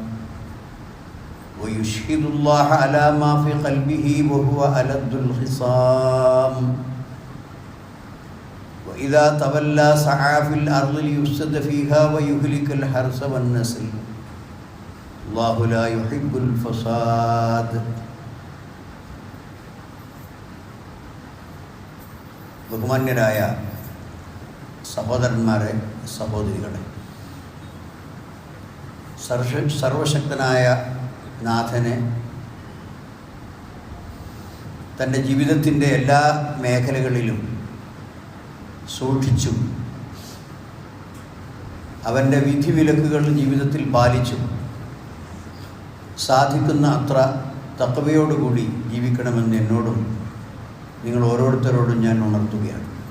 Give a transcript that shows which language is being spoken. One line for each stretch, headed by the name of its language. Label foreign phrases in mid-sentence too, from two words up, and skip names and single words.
Arabic: ويشهد الله على ما في قلبه وهو ألد الخصام وإذا تولى سعى في الأرض ليفسد فيها ويهلك الحرث والنسل الله لا يحب الفساد.
Malayalam: ബഹുമാന്യരായ സഹോദരന്മാരെ, സഹോദരികളെ, സർവശക്തനായ നാഥനെ തൻ്റെ ജീവിതത്തിൻ്റെ എല്ലാ മേഖലകളിലും സൂക്ഷിച്ചും അവൻ്റെ വിധിവിലക്കുകൾ ജീവിതത്തിൽ പാലിച്ചും സാധിക്കുന്ന അത്ര തഖ്വയോടുകൂടി ജീവിക്കണമെന്ന് എന്നോടും നിങ്ങൾ ഓരോരുത്തരോടും ഞാൻ ഉണർത്തുകയാണ്.